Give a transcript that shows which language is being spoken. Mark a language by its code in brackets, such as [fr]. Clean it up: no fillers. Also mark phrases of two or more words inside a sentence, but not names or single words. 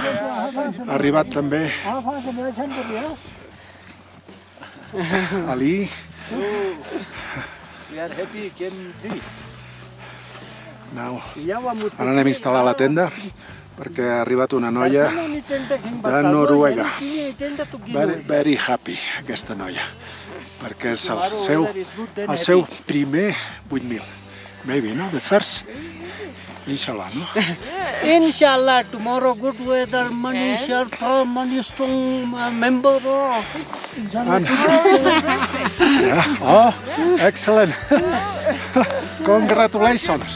[ca] Ha arribat també Ali. [en] We are happy, came free. Now, [ca] ara anem a instal·lar la tenda perquè ha arribat una noia de Noruega. [en] Very, very happy, [ca] aquesta noia, perquè és el seu primer 8.000. [en] Maybe, no? The first, inshallah, no? Inshallah, tomorrow good weather, money Sherpa, money strong member. And, yeah. Oh, excellent. Congratulations.